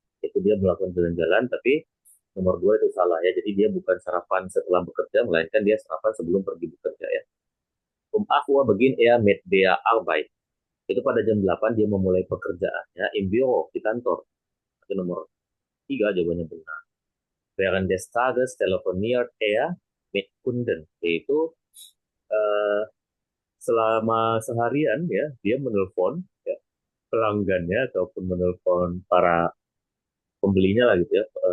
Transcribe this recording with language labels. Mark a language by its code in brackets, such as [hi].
[id] Itu dia melakukan jalan-jalan, tapi nomor dua itu salah ya. Jadi dia bukan sarapan setelah bekerja, melainkan dia sarapan sebelum pergi bekerja ya. [de] Aqua beginnt er mit der Arbeit. [id] Itu pada jam 8 dia memulai pekerjaannya [de] im Büro, [id] di kantor. Itu nomor 3 jawabannya benar. [de] Während des Tages telefoniert er mit Kunden. [id] Yaitu selama seharian ya dia menelpon ya, pelanggannya ataupun menelpon para pembelinya lah gitu ya.